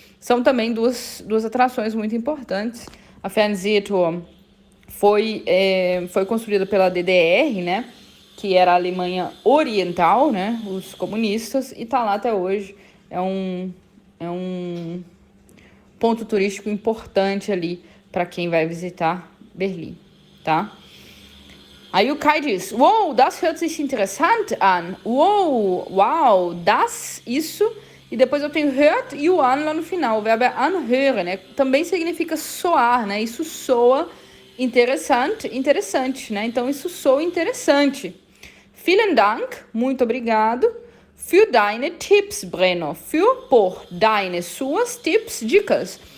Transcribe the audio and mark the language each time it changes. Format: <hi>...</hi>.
<pt>São também duas atrações muito importantes. A Fernsehturm foi construída pela DDR, né, que era a Alemanha Oriental, né, os comunistas, e está lá até hoje. É um ponto turístico importante ali para quem vai visitar Berlim. Tá? Aí o Kai diz,</pt> <de>wow, das hört sich interessant an.</de> <pt>Wow, das, isso. E depois eu tenho hört e o an lá no final. O verbo é anhören, né? Também significa soar, né? Isso soa interessante, né? Então, isso soa interessante.</pt> <de>Vielen Dank,</de> <pt>muito obrigado.</pt> <de>Für deine Tipps,</de> <pt>Breno. Por deine, suas tips, dicas.</pt>